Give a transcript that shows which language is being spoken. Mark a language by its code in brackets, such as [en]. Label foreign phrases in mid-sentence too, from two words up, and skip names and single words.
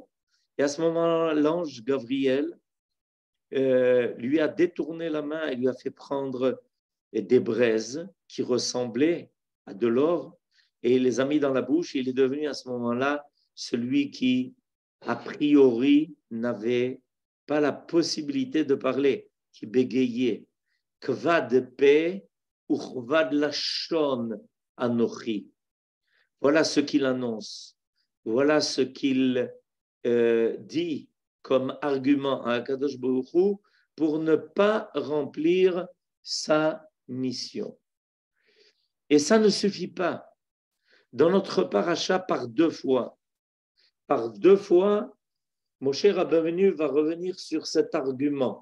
[fr] Et à ce moment-là, l'ange Gabriel lui a détourné la main et lui a fait prendre des braises qui ressemblaient à de l'or et il les a mis dans la bouche. Il est devenu à ce moment-là celui qui, a priori, n'avait pas la possibilité de parler, qui bégayait. [he] כבד פה וכבד לשון אנכי. [fr] Voilà ce qu'il annonce. Voilà ce qu'il dit comme argument à Akadosh Baruch Hu pour ne pas remplir sa mission. Et ça ne suffit pas. Dans notre paracha, par deux fois, Moshe Rabbeinu va revenir sur cet argument.